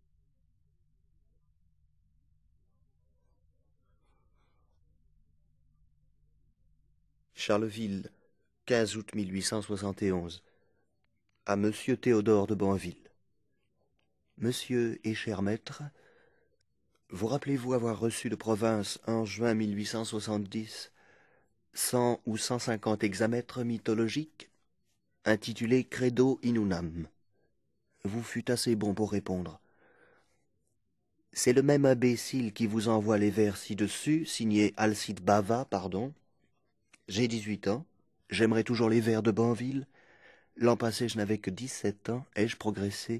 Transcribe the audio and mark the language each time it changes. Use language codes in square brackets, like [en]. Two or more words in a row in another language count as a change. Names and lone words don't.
[fr] Charleville, 15 août 1871. À Monsieur Théodore de Banville. Monsieur et cher maître, vous rappelez-vous avoir reçu de province en juin 1870 100 ou 150 hexamètres mythologiques, intitulés Credo in unam. Vous fûtes assez bon pour répondre. C'est le même imbécile qui vous envoie les vers ci-dessus, signés Alcide Bava, pardon. J'ai 18 ans, j'aimerais toujours les vers de Banville. L'an passé, je n'avais que 17 ans, ai-je progressé?